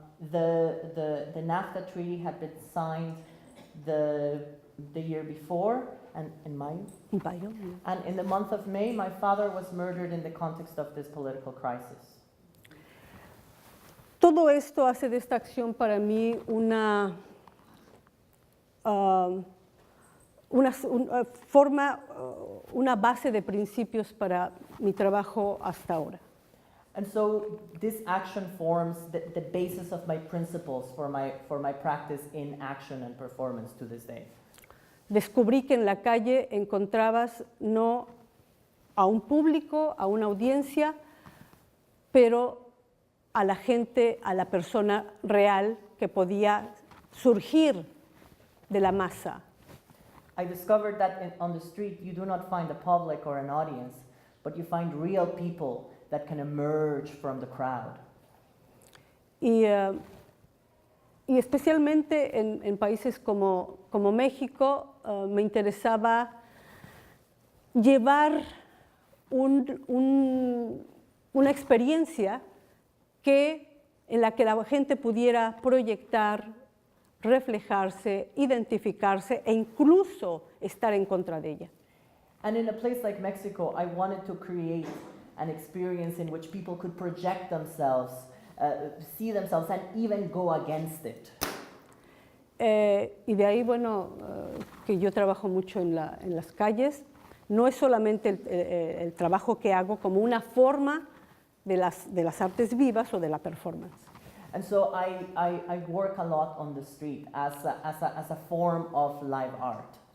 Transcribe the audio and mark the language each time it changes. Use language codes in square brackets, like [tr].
[en] The NAFTA treaty had been signed the year before, and in May. [es] En mayo. [en] And in the month of May, my father was murdered in the context of this political crisis. [es] Todo esto hace de esta acción para mí una base de principios para mi trabajo hasta ahora. [en] And so this action forms the basis of my principles for my practice in action and performance to this day. [es] Descubrí que en la calle encontrabas no a un público, a una audiencia, pero a la gente, a la persona real que podía surgir de la masa. [en] I discovered that on the street you do not find a public or an audience, but you find real people that can emerge from the crowd. [es] Y especialmente en países como México, me interesaba llevar una experiencia en la que la gente pudiera proyectar, reflejarse, identificarse e incluso estar en contra de ella. [en] And in a place like Mexico, I wanted to create an experience in which people could project themselves, see themselves, and even go against it. [es] Y de ahí, bueno, que yo trabajo mucho en las calles. No es solamente el trabajo que hago como una forma de las artes vivas o de la performance. [en] And so I work a lot on the street as a form of live art.